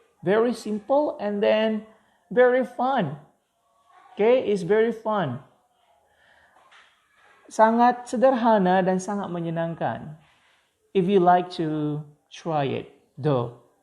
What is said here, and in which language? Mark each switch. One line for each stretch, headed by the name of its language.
English: Very simple and then very fun. Okay, it's very fun.
Indonesian: Sangat sederhana dan sangat menyenangkan.
English: If you like to try it, though.